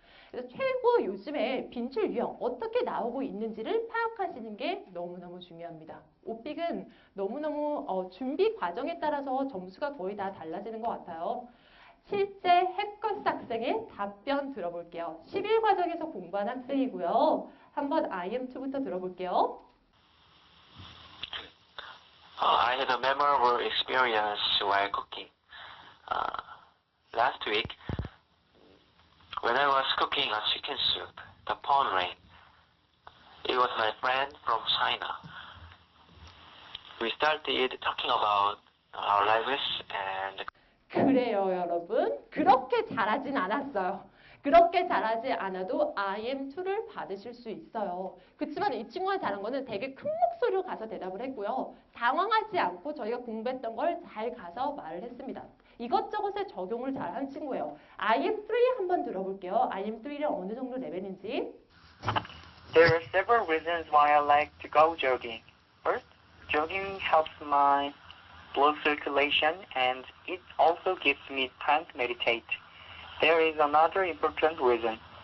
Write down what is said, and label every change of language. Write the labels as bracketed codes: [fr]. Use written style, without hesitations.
[ko] 그래서 최고 요즘에 빈출 유형 어떻게 나오고 있는지를 파악하시는 게 너무너무 중요합니다. 오픽은 너무너무 준비 과정에 따라서 점수가 거의 다 달라지는 것 같아요. 실제 해커스 학생의 답변 들어볼게요. 11 과정에서 공부한 학생이고요. 한번 IM2부터 들어볼게요. [en] I had a memorable experience while cooking. Last week, when I was cooking a chicken soup, the phone rang. It was my friend from China. We started talking about our lives and [ko] 그래요, 여러분. 그렇게 잘하진 않았어요. 그렇게 잘하지 않아도 IM2를 받으실 수 있어요. 그렇지만 이 친구가 잘한 거는 되게 큰 목소리로 가서 대답을 했고요. 당황하지 않고 저희가 공부했던 걸 잘 가서 말을 했습니다. 이것저것에 적용을 잘한 친구예요. IM3 한번 들어볼게요. IM3는 어느 정도 레벨인지. [en] There are several reasons why I like to go jogging. First, jogging helps my blood circulation and it also gives me time to meditate. There is another important reason.